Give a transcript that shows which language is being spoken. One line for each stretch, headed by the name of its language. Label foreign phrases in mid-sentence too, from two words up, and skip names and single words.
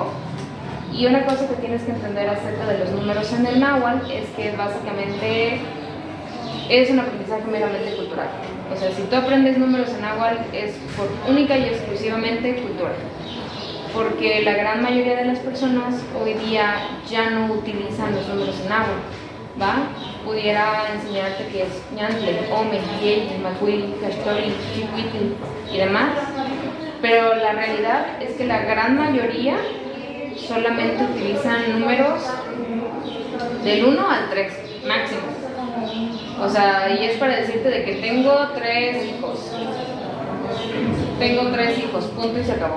Spanish: Y una cosa que tienes que entender acerca de los números en el náhuatl es que básicamente es un aprendizaje meramente cultural. O sea, si tú aprendes números en náhuatl es por única y exclusivamente cultura. Porque la gran mayoría de las personas hoy día ya no utilizan los números en náhuatl, ¿va? Pudiera enseñarte que es
Nahuatl languages: ñantle, ome, yey, macuil, castori, chihuitl
Spanish: y demás, pero la realidad es que la gran mayoría solamente utilizan números del 1 al 3, máximo. O sea, y es para decirte de que tengo 3 hijos. Tengo 3 hijos, punto y se acabó.